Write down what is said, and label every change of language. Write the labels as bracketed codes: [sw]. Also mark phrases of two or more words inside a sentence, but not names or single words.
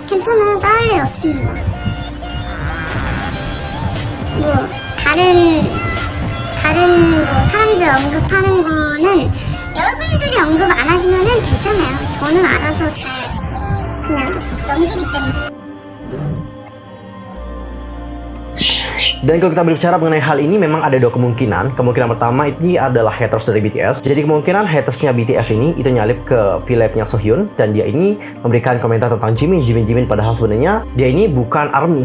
[ko] 괜찮아요. 싸울 일 없습니다. 뭐 다른 뭐 사람들 언급하는 거는 여러분들이 언급 안 하시면은 괜찮아요. 저는 알아서 잘 그냥 넘기기 때문에. [id] Dan kalau kita berbicara mengenai hal ini, memang ada dua kemungkinan. Kemungkinan pertama ini adalah haters dari BTS. Jadi kemungkinan hatersnya BTS ini itu nyalip ke V-Live-nya Sohyun, dan dia ini memberikan komentar tentang Jimin, padahal sebenarnya dia ini bukan ARMY.